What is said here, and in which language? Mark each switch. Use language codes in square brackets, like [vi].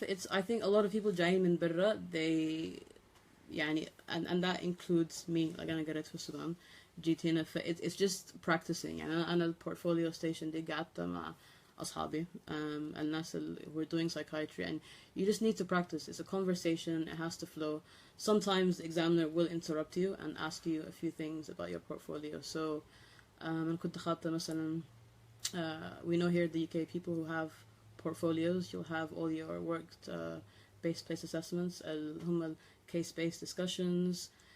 [en] I think a lot of people [ar] جايين من برا, [en] they [ar] يعني, [en] and that includes me. Like, [ar] أنا قريت في السودان, جيت هنا, [en] it's just practicing. [ar] يعني أنا البورتفوليو ستيشن دي قعدت مع أصحابي, الناس [en] who are doing psychiatry, and you just need to practice. It's a conversation, it has to flow. Sometimes the examiner will interrupt you and ask you a few things about your portfolio. So [ar] أنا كنت خاطة مثلا, [en] we know here in the UK people who have portfolios, you'll have all your work-based place assessments, [ar] هم [en] case-based discussions.